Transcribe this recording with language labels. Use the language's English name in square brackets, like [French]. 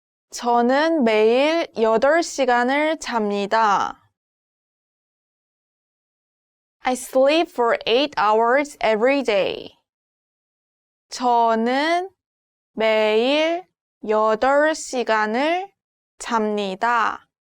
[Korean] 저는 매일 8시간을 잡니다. [English] I sleep for 8 hours every day. [Korean] 저는 매일 8시간을 잡니다.